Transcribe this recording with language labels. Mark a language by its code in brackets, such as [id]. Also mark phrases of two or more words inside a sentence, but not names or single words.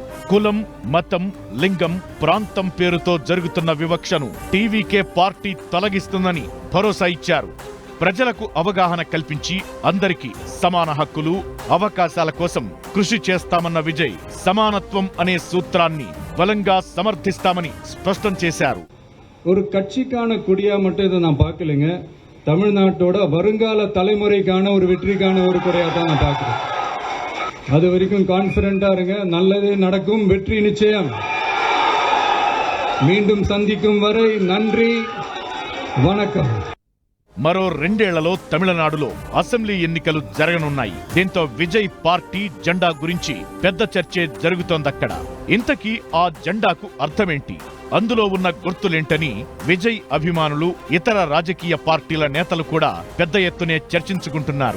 [te] కులం, మతం, లింగం, ప్రాంతం పేరుతో జరుగుతున్న వివక్షను టీవీకే పార్టీ తొలగిస్తుందని భరోసా ఇచ్చారు. ప్రజలకు అవగాహన కల్పించి అందరికీ సమాన హక్కులు, అవకాశాల కోసం కృషి చేస్తామన్న విజయ్ సమానత్వం అనే సూత్రాన్ని బలంగా సమర్థిస్తామని స్పష్టం చేశారు. [ta] ஒரு கட்சிக்கான கொடியா மட்டும் இதை நான் பார்க்கலைங்க. தமிழ்நாட்டோட வருங்கால தலைமுறைக்கான ஒரு வெற்றிக்கான ஒரு கொடியா தான் நான் பார்க்கிறேன். அது வரைக்கும் கான்ஃபிடென்ட்டா இருங்க. நல்லதே நடக்கும். வெற்றி நிச்சயம். மீண்டும் சந்திக்கும் வரை நன்றி, வணக்கம். [te] మరో 2 ఏళ్లలో తమిళనాడులో అసెంబ్లీ ఎన్నికలు జరగనున్నాయి. దీంతో విజయ్ పార్టీ జెండా గురించి పెద్ద చర్చే జరుగుతోందక్కడ. ఇంతకీ ఆ జెండాకు అర్థమేంటి, అందులో ఉన్న గుర్తులేంటని విజయ్ అభిమానులు, ఇతర రాజకీయ పార్టీల నేతలు కూడా పెద్ద ఎత్తునే చర్చించుకుంటున్నారు.